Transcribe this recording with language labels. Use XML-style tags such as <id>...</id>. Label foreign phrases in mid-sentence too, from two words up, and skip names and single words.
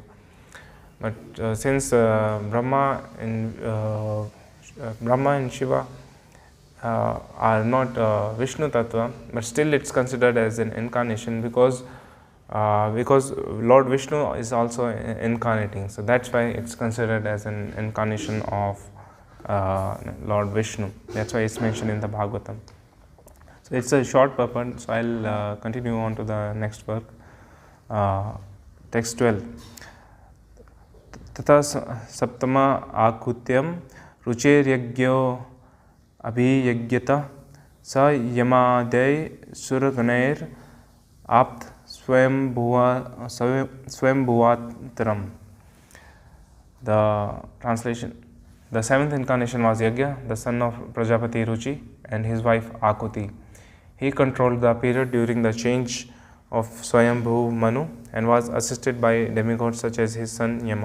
<en>But since Brahma and Shiva are not Vishnu Tattva, but still it's considered as an incarnation because Lord Vishnu is also incarnating. So that's why it's considered as an incarnation of Lord Vishnu. That's why it's mentioned in the Bhagavatam. So it's a short purport, so I'll continue on to the next work. Text 12.</en> <sa>Tata saptama akutyam rucher yagyo abhiyagyata sa yamadey suraganair apt swambhuvatram.</sa> <en>The translation. The seventh incarnation was Yajna, the son of Prajapati Ruchi and his wife Akuti. He controlled the period during the change of Swayambhu Manu and was assisted by demigods such as his son Yama.</en>